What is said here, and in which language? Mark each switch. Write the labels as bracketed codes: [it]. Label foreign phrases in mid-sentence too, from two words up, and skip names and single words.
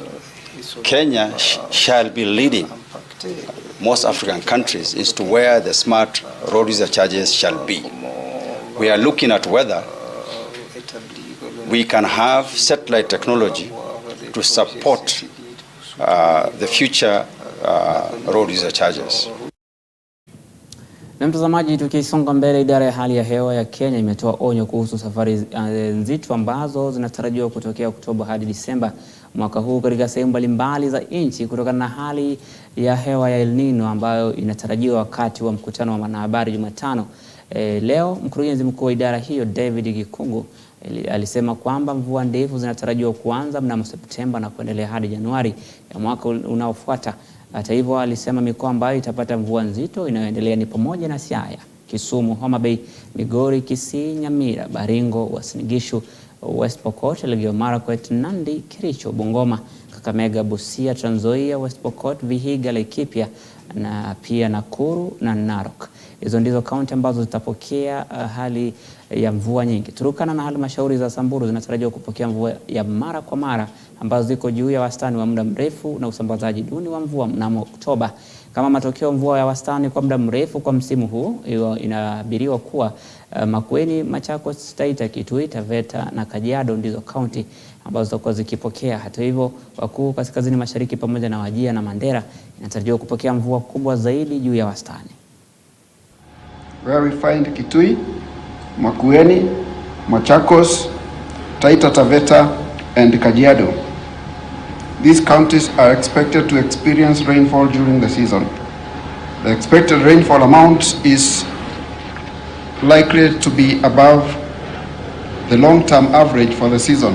[en] Kenya shall be leading most African countries as to where the smart road user charges shall be. We are looking at whether we can have satellite technology to support the future road user charges. [sw] Na mtazamaji, tukisonga mbele, idara ya hali ya hewa ya Kenya imetoa onyo kuhusu safari nzito ambazo zinatarajiwa kutokea Oktoba hadi Disemba mwaka huu katika sehemu mbalimbali za nchi kutokana na hali ya hewa ya El Nino ambayo inatarajiwa wakati wa mkutano wa wanahabari Jumatano. Leo mkurugenzi mkuu wa idara hiyo David Gikungu alisema kwamba mvua ndefu zinatarajiwa kuanza mnamo Septemba na kuendelea hadi Januari ya mwaka unaofuata. Hata hivyo, alisema mikoa ambayo itapata mvua nzito inayoendelea ni pamoja na Siaya, Kisumu, Homa Bay, Migori, Kisii, Nyamira, Baringo, Uasin Gishu, West Pokot, Elgeyo Marakwet, Nandi, Kericho, Bungoma, Kakamega, Busia, Trans Nzoia, West Pokot, Vihiga, Laikipia na pia Nakuru na Narok. Hizo ndizo kaunti ambazo zitapokea hali ya mvua nyingi. Turkana na halmashauri za Samburu zinatarajiwa kupokea mvua ya mara kwa mara ambazo ziko juu ya wastani wa muda mrefu na usambazaji duni wa mvua mnamo Oktoba. Kama matokeo, mvua ya wastani kwa muda mrefu kwa msimu huu inaabiriwa kuwa Makueni, Machakos, Taita, Kitui, Taveta na Kajiado ndizo kaunti ambazo zitakuwa zikipokea. Hata hivyo, wakuu kaskazini mashariki pamoja na Wajir na Mandera inatarajiwa kupokea mvua kubwa zaidi juu ya wastani. [en] Where we find Kitui, Makueni, Machakos, Taita Taveta and Kajiado. These counties are expected to experience rainfall during the season. The expected rainfall amount is likely to be above the long-term average for the season.